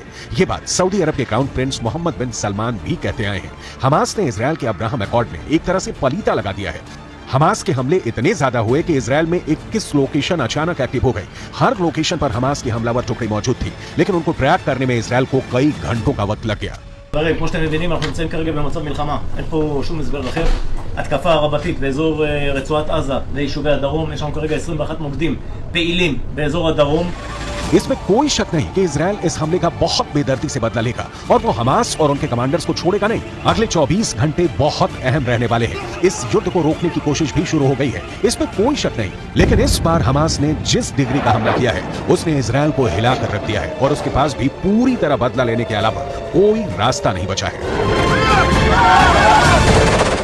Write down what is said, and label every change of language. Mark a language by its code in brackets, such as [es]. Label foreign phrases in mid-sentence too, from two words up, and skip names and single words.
[hi] ये बात सऊदी अरब के क्राउन प्रिंस मोहम्मद बिन सलमान भी कहते आए हैं। हमास ने इजराइल के अब्राहम अकॉर्ड में एक तरह से पलीता लगा दिया है। हमास के हमले इतने ज्यादा हुए कि इजराइल में 21 लोकेशन अचानक एक्टिव हो गई। हर लोकेशन पर हमास की हमलावर टुकड़ी मौजूद थी, लेकिन उनको ट्रैक करने में इजराइल को कई घंटों का वक्त लग गया। [he] כמו שאתם מבינים, אנחנו נמצאים כרגע במצב מלחמה, אין פה שום הסבר אחר. התקפה רבתית באזור רצועת עזה ויישובי הדרום, יש לנו כרגע 21 מוקדים פעילים באזור הדרום. [hi] इसमें कोई शक नहीं कि इजराइल इस हमले का बहुत बेदर्दी से बदला लेगा और वो हमास और उनके कमांडर्स को छोड़ेगा नहीं। अगले 24 घंटे बहुत अहम रहने वाले हैं। इस युद्ध को रोकने की कोशिश भी शुरू हो गई है, इसमें कोई शक नहीं। लेकिन इस बार हमास ने जिस डिग्री का हमला किया है, उसने इजराइल को हिलाकर रख दिया है और उसके पास भी पूरी तरह बदला लेने के अलावा कोई रास्ता नहीं बचा है।